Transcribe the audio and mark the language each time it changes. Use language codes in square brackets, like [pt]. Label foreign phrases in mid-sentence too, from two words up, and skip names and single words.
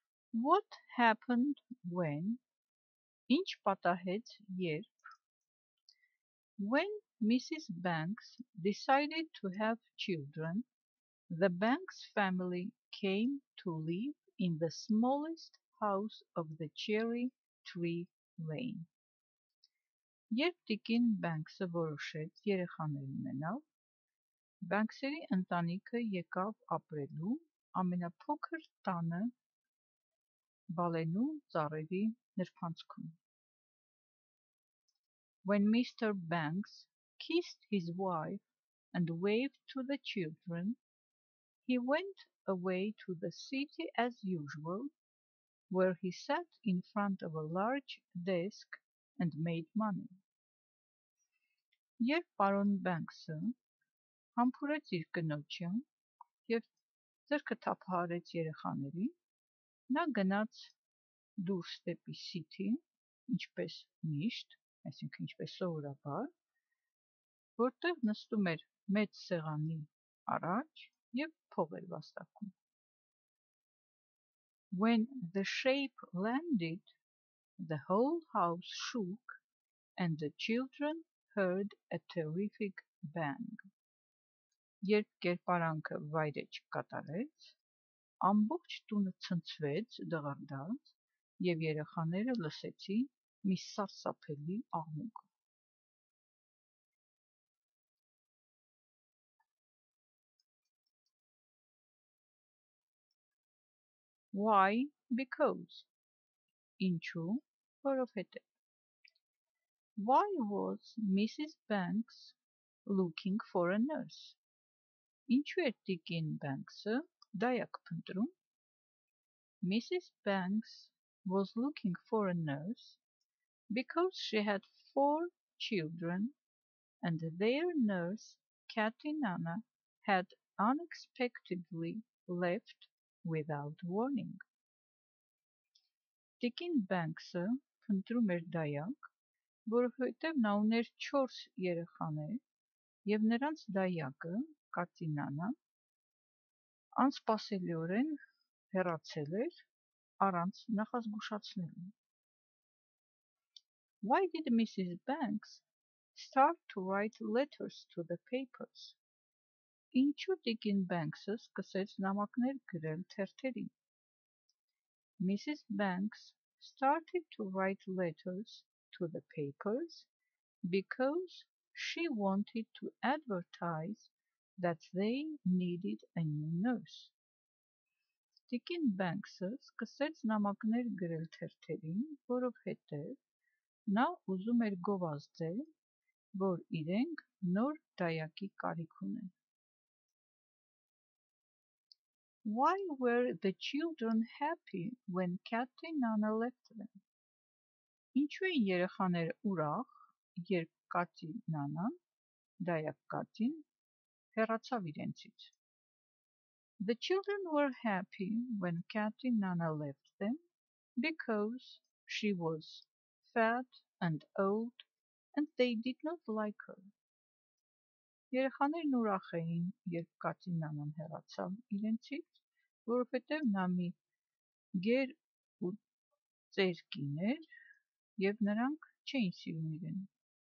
[en] What happened when? [hy] Ինչ պատահեց երբ? [en] When Mrs. Banks decided to have children, the Banks family came to live in the smallest house of the cherry tree lane. [hy] Երբ տիկին Բենքսը որոշեց երեխաներ ունենալ, Բենքսերի ընտանիքը եկավ ապրելու ամենափոքր տանը բալենու ծառերի նրբանցքում. [en] When Mr. Banks kissed his wife and waved to the children, he went away to the city as usual, where he sat in front of a large desk and made money. [hy] Երբ պարոն Բենքսը համբուրեց իր կնոջը և ձեռքը թափահարեց երեխաներին, նա գնաց դուրս դեպի City, ինչպես միշտ, այսինքն ինչպես սովորաբար, որտեղ նստում էր մեծ սեղանի առաջ և փող էր վաստակում. [en] When the shape landed, the whole house shook and the children heard a terrific bang. [hy] Երբ կերպարանքը վայրէջք կատարեց, ամբողջ տունը ցնցվեց դղրդաց և երեխաները լսեցին մի սարսափելի աղմուկ. [en] Why? Because. [hy] Ինչու? Որովհետև. [en] Why was Mrs. Banks looking for a nurse? [hy] Ինչու էր տիկին Բենքսը դայակ փնտրում? [en] Mrs. Banks was looking for a nurse because she had 4 children and their nurse, Katy Nana, had unexpectedly left without warning. [hy] Տիկին Բենքսը փնտրում էր դայակ, որովհետև նա ուներ 4 երեխաներ և նրանց դայակը, Կատի Նանան, անսպասելիորեն հեռացել էր առանց նախազգուշացնելու. [en] Why did Mrs. Banks start to write letters to the papers? [hy] Ինչու տիկին Բենքսը սկսեց նամակներ գրել թերթերին? [en] Mrs. Banks started to write letters to the papers because she wanted to advertise that they needed a new nurse. [hy] Տիկին Բենքսը սկսեց նամակներ գրել թերթերին, որովհետև նա ուզում էր գովազդել, որ իրենք նոր դայակի կարիք ունեն. [en] Why were the children happy when Katy Nana left them? [hy] Ինչու էին երեխաները ուրախ, երբ Կատի Նանան, դայակ Կատին, հեռացավ իրենցից? [en] The children were happy when Katy Nana left them because she was fat and old and they did not like her. [hy] Երեխաներն ուրախ էին, երբ Կատի Նանան հեռացավ իրենցից, որովհետև նա մի գեր ու ծեր կին էր և նրանք չէին սիրում իրեն։